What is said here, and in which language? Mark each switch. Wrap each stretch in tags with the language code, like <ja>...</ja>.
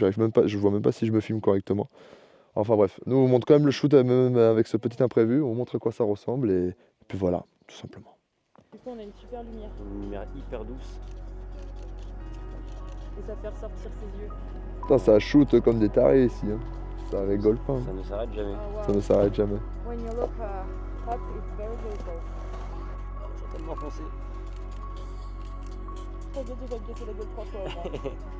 <fr>J'arrive même pas, je vois même pas si je me filme correctement. Enfin bref, nous, on vous montre quand même le shoot même avec ce petit imprévu. On montre à quoi ça ressemble. Et puis voilà, tout simplement. Du coup, on a une super lumière Une lumière hyper douce. et ça fait ressortir ses yeux. Putain, ça shoot comme des tarés ici. Hein. Ça rigole pas. Hein. Ça ne s'arrête jamais. Ça ne s'arrête jamais.</fr> <en>When you look hot, it's very beautiful.</en> <fr>J'ai tellement foncé. T'inquiète, je vais te casser la gueule 3 fois. Moi.</fr>